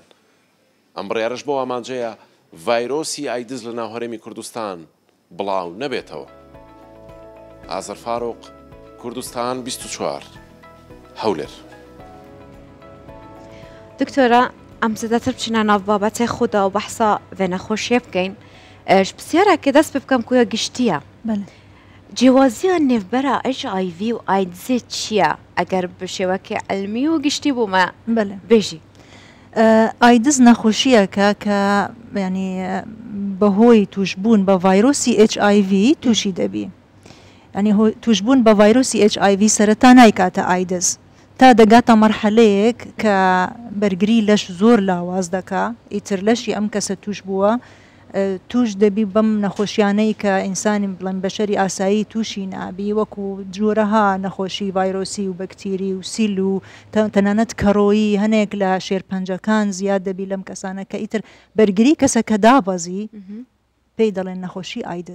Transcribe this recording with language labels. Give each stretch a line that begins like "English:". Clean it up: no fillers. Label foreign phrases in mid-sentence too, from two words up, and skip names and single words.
Central Kurdish: ئەم بڕیارەش بۆ ئامانجەیە ڤایرۆسی ئایدز لە ناو هەرێمی کوردستان بڵاو نەبێتەوە. ئازەر فاروق، کوردستان 24 هەولێر.
Kurdish: دکتۆرە ئەم زیاتر بچینە ناو بابەتێ خوددا و بەحسا vê nexweşiyê bikein. Ji pirsiyareke dest pê bikim ku ya giştiye. Cêwaziya nêvbera HIV û AIDSê çi ye? Eger bi şêwekê elmî û giştî bûme bêjî.
Central Kurdish: ئایدز نەخۆشیەکە کە ینی بەهۆی توشبوون بە ڤایرۆسی HIV تووشی دەبی. ینی توشبوون بە ڤایرۆسی HIV سەرەتا نایکاتە ئایدز تا دەگاتە مەرحەلەیەک کە بەرگری لەش زۆر لاواز دەکا ئیتر لەشی ئەم کەسە توش بووە توش دەبی بەم نەخۆشیانەی کە ئینسانی بڵێن بەشەری ئاسایی تووشی نابی وەکو جۆرەها نەخۆشی ڤایرۆسی و بەکتیری و سیل و تەنانەت کەڕۆیی هەنێک لە شێرپەنجەکان زیاد دەبی لەم کەسانە کە ئیتر بەرگری کەسەکە دابەزی پێی دەڵێن نەخۆشی ئایدز.